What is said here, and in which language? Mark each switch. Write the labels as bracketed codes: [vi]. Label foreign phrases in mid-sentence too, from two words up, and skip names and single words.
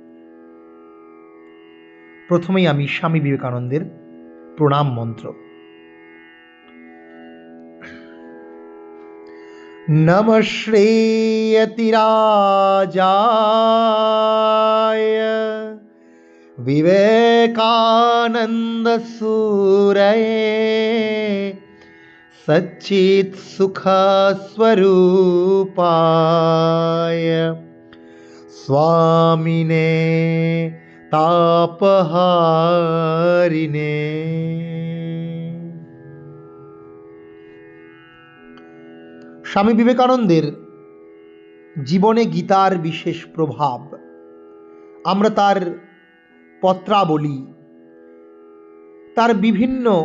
[bn] প্রথমেই আমি স্বামী বিবেকানন্দের প্রণাম মন্ত্র। [sa] নমঃ শ্রেয়তিরাজায় विवेकानंद सूरये सच्चित सुख स्वरूपाय स्वामिने तापहारिणे। [bn] স্বামী বিবেকানন্দের জীবনে গীতার বিশেষ প্রভাব আমরা তার পত্রাবলী, তার বিভিন্ন